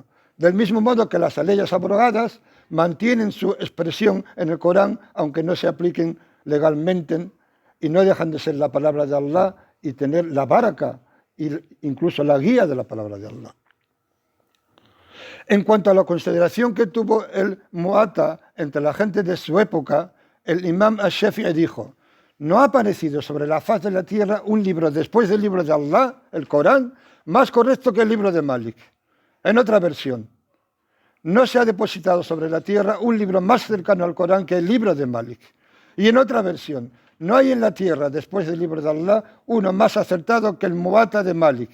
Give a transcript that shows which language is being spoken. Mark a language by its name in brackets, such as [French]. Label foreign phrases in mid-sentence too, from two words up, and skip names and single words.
[Spanish] Del mismo modo que las leyes abrogadas mantienen su expresión en el Corán, aunque no se apliquen legalmente, y no dejan de ser la palabra de Allah y tener la baraka, e incluso la guía de la palabra de Allah. En cuanto a la consideración que tuvo el Muwatta entre la gente de su época, el Imam al-Shafi'i dijo: no ha aparecido sobre la faz de la tierra un libro después del libro de Allah, el Corán, más correcto que el libro de Malik. En otra versión, no se ha depositado sobre la tierra un libro más cercano al Corán que el libro de Malik. Y en otra versión, no hay en la tierra, después del libro de Allah, uno más acertado que el Muwatta de Malik.